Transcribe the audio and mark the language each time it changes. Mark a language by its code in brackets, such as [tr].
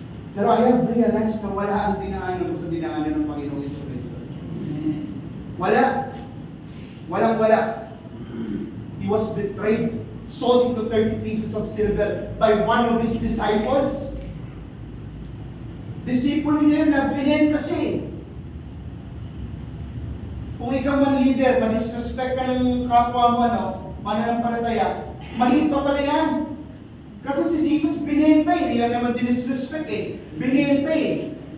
[tl] Pero [en] I have realized [tl] na wala ang dinaanan ko sa dinaanan ng Panginoong Jesucristo. Wala. Walang-wala. [en] He was betrayed, sold into 30 pieces of silver by one of his disciples. [tl] Disipulo niya yun na binenta siya eh. Kung ikaw man leader, ma-disrespect ka ng kapwa mo, mananampalataya, mali pa pala yan. Kasi si Jesus binenta eh, hindi lang naman dinisrespect eh. Binenta eh.